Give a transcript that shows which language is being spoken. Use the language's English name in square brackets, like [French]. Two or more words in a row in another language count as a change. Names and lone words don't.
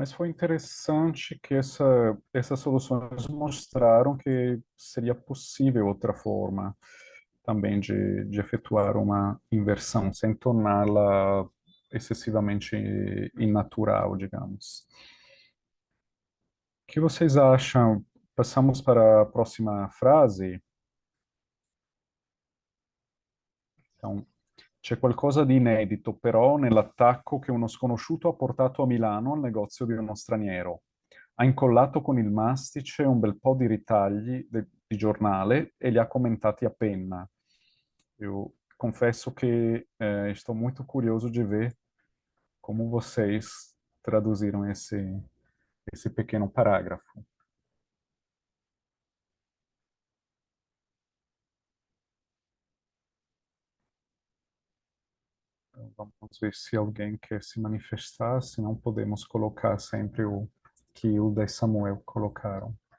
[Portuguese] Mas foi interessante que essas soluções mostraram que seria possível outra forma também de efetuar uma inversão, sem torná-la excessivamente inatural, digamos. O que vocês acham? Passamos para a próxima frase. Então, [Italian] c'è qualcosa di inedito però nell'attacco che uno sconosciuto ha portato a Milano al negozio di uno straniero. Ha incollato con il mastice un bel po' di ritagli di giornale e li ha commentati a penna. [Portuguese] Eu confesso que estou muito curioso de ver como vocês traduziram esse pequeno parágrafo. Então, vamos ver se alguém quer se manifestar, se não podemos colocar sempre o que Hilda e Samuel colocaram.